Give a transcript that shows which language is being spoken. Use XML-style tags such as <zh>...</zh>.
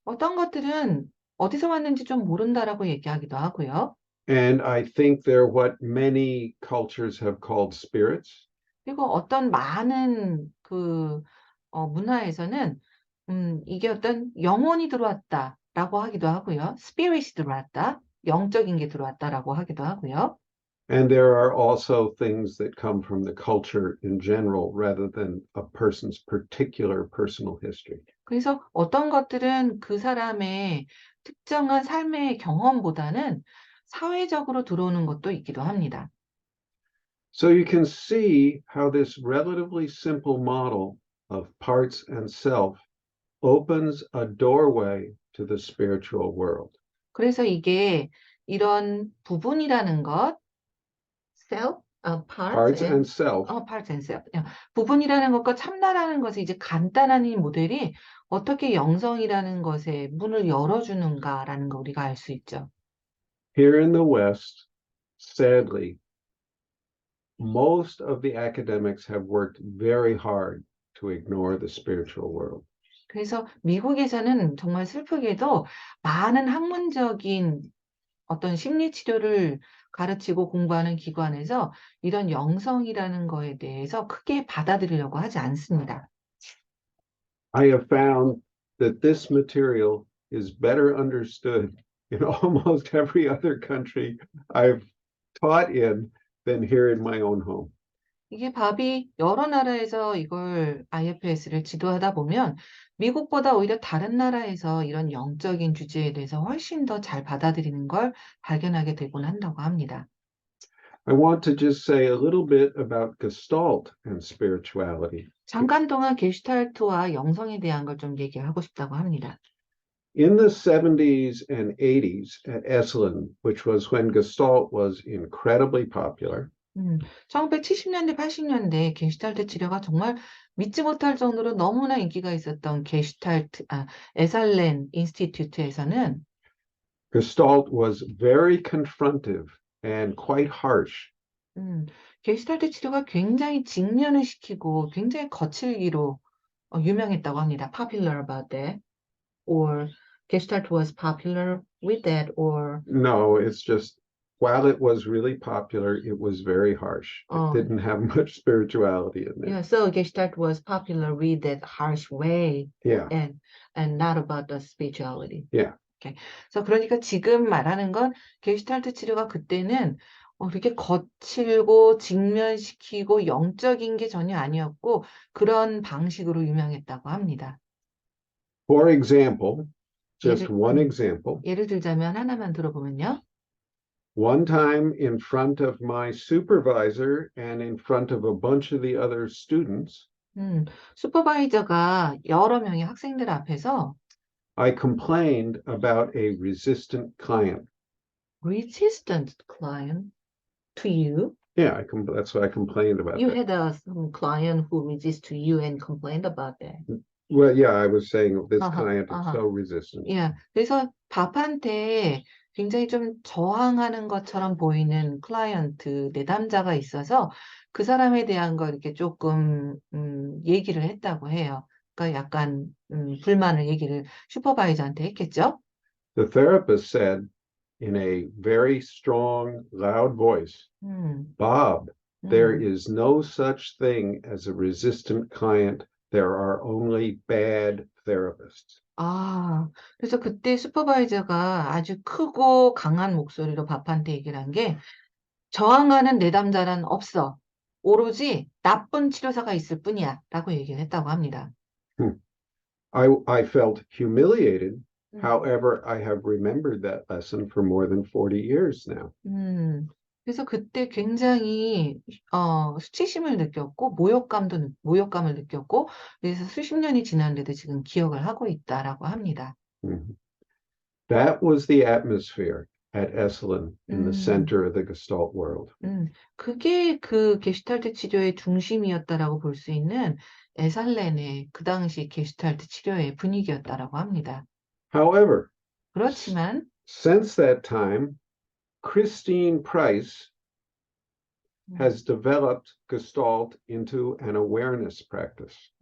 <ko>어떤 것들은 어디서 왔는지 좀 모른다라고 얘기하기도 하고요.</ko> <en>And I think they're what many cultures have called spirits.</en> <ko>그리고 어떤 많은 그 문화에서는 이게 어떤 영혼이 들어왔다라고 하기도 하고요. 스피릿이 들어왔다, 영적인 게 들어왔다라고 하기도 하고요.</ko> <en>And there are also things that come from the culture in general rather than a person's particular personal history.</en> <ko>그래서 어떤 것들은 그 사람의 특정한 삶의 경험보다는 사회적으로 들어오는 것도 있기도 합니다.</ko> <en>So you can see how this relatively simple model of parts and self opens a doorway to the spiritual world.</en> <ko>그래서 이게 이런 부분이라는 것, self,</ko> <en>Parts and self parts and self.</en> <ko>부분이라는 것과 참나라는 것의 이제 간단한 이 모델이 어떻게 영성이라는 것에 문을 열어주는가라는 거 우리가 알 수 있죠.</ko> <en>here in the West, sadly, most of the academics have worked very hard to ignore the spiritual world.</en> <ko>그래서 미국에서는 정말 슬프게도 많은 학문적인 어떤 심리 치료를 가르치고 공부하는 기관에서 이런 영성이라는 거에 대해서 크게 받아들이려고 하지 않습니다.</ko> <en>I have found that this material is better understood in almost every other country I've taught in than here in my own home.</en> <ko>이게 밥이 여러 나라에서 이걸 IFS를 지도하다 보면 미국보다 오히려 다른 나라에서 이런 영적인 주제에 대해서 훨씬 더 잘 받아들이는 걸 발견하게 되곤 한다고 합니다.</ko> <en>I want to just say a little bit about Gestalt and spirituality.</en> <ko>잠깐 동안 게슈탈트와 영성에 대한 걸 좀 얘기하고 싶다고 합니다.</ko> <en>In the 70s and 80s at Esalen, which was when Gestalt was incredibly popular,</en> <ko>1970년대, 80년대 게슈탈트 치료가 정말 믿지 못할 정도로 너무나 인기가 있었던 에살렌 인스티튜트에서는</ko> <en>Gestalt was very confrontive and quite harsh.</en> <ko>음, 게슈탈트 치료가 굉장히 직면을 시키고 굉장히 거칠기로 유명했다고 합니다.</ko> <en>Popular about that, or Gestalt was popular with that, or No, it's just while it was really popular, it was very harsh. It 어, didn't have much spirituality in there. yeah, so Gestalt was popular with that harsh way Yeah, and not about the spirituality. yeah. Okay.</en> <ko>그래서 그러니까 지금 말하는 건 게슈탈트 치료가 그때는 이렇게 거칠고 직면시키고 영적인 게 전혀 아니었고 그런 방식으로 유명했다고 합니다.</ko> <en>For example, just</en> <ko>예를,</ko> <en>one example,</en> <ko>예를 들자면 하나만 들어보면요.</ko> <en>one time in front of my supervisor and in front of a bunch of the other students,</en> <ko>슈퍼바이저가 여러 명의 학생들 앞에서</ko> <en>I complained about a resistant client. resistant client to you. Yeah, that's what I complained about. You That. had some client who resist to you and complained about that. Well, yeah, I was saying this 아하, client is 아하. so resistant.</en> <ko>예, 그래서 밥한테 굉장히 좀 저항하는 것처럼 보이는 클라이언트 내담자가 있어서 그 사람에 대한 거 이렇게 조금 얘기를 했다고 해요. 그러니까 약간 불만을 얘기를 슈퍼바이저한테 했겠죠.</ko> <en>The therapist said in a very strong, loud voice, 음, Bob, there 음. is no such thing as a resistant client. There are only bad therapists.</en> <ko>아, 그래서 그때 슈퍼바이저가 아주 크고 강한 목소리로 밥한테 얘기를 한 게 저항하는 내담자는 없어. 오로지 나쁜 치료사가 있을 뿐이야. 라고 얘기를 했다고 합니다.</ko> <en>I felt humiliated. 음, However, I have remembered that lesson for more than 40 years now.</en> <ko>그래서 그때 굉장히 수치심을 느꼈고 모욕감을 느꼈고 그래서 수십 년이 지났는데도 지금 기억을 하고 있다라고 합니다. Mhm.</ko> <en>That was the atmosphere at Esalen in the 음, center of the Gestalt world.</en> <ko>그게 그 게슈탈트 치료의 중심이었다라고 볼 수 있는 에살렌의 그 당시 게슈탈트 치료의 분위기였다라고 합니다.</ko> <en>However,</en> <ko>그렇지만</ko> <en>since that time, Christine Price has developed Gestalt into an awareness practice.</en>